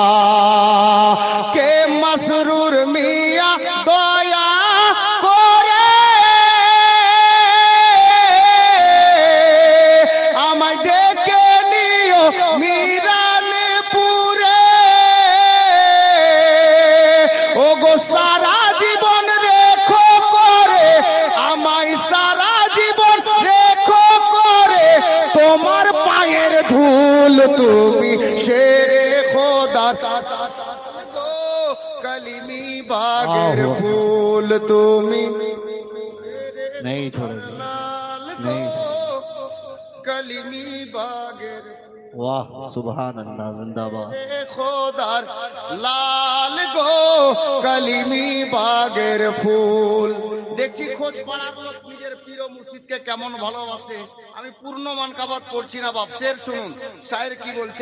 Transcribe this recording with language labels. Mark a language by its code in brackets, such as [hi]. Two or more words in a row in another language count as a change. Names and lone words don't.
[bn] কে মসরুর মিয়া দয়া করে আমায় ডেকে নিও মীরা সারা জীবন রেখো করে, আমায় সারা জীবন রেখো করে তোমার পায়ের ধুল। তুমি শেরে খোদার কলিমি বাগের ফুল। তুমি [hi] नहीं छोड़ेगी, नहीं। [bn] কলিমি বাগের [hi] वाह [ar] سبحان الله, [hi] जिंदाबाद। [bn] খোদার লাল গো কলিমি বাগের ফুল। দেখছি খোঁজ পাড়া নিজের পীর মুর্শিদকে কেমন ভালোবাসে। আমি পূর্ণ মানকাবাত করছি না বাপ, শের শুনুন শায়ের কি বলছে।